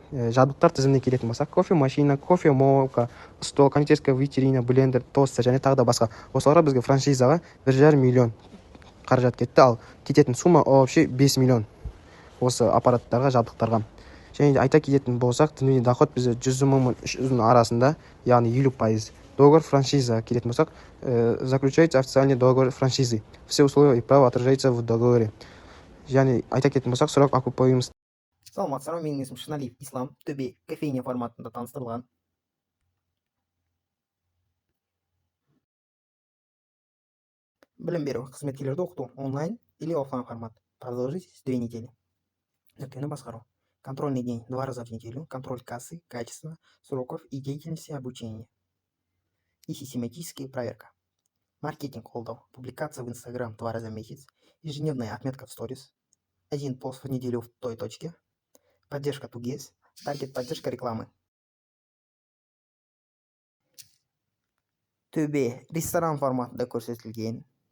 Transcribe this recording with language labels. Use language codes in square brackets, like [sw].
[kk] Жабдықтар тізіміне келетін болсақ, кофе машина, кофе молка, стол, [ru] кондитерская витрина, [kk] блендер, тостер және тағы да басқа. Осыларға бізге франшизаға 1,5 миллион қаражат кетті, ал кететін сума [ru] вообще [kk] 5 миллион осы аппараттарға, жабдықтарға. Және де айта кететін болсақ, тінту доход бізде 100 мың мен 300 мың арасында, яғни 50%. [ru] Договор франшиза [kk] келетін болсақ, [ru] заключается официальный договор франшизы. Все условия и права отражаются в договоре. [kk] Және айта кететін болсақ, [ru] срок окупаемости. [kk] Саламатсыздар, менің есімім Шыналиев Ислам, төбе кофейня форматында таныстырылған. Білім беру, қызметкерлерді оқыту, онлайн [ru] или [kk] офлайн формат. [ru] Продолжительность 2 недели. [kk] Нүктені басқару. [ru] Контрольный день 2 раза в неделю. Контроль кассы, качества, сроков и деятельности обучения. И систематическая проверка. [kk] Маркетинг қолдау. [ru] Публикация в Instagram 2 раза в месяц. Ежедневная отметка в сторис. 1 пост в неделю в той точке. Поддержка Тугес. Таргет поддержка рекламы. [kk] Төбе ресторан форматында көрсетілген.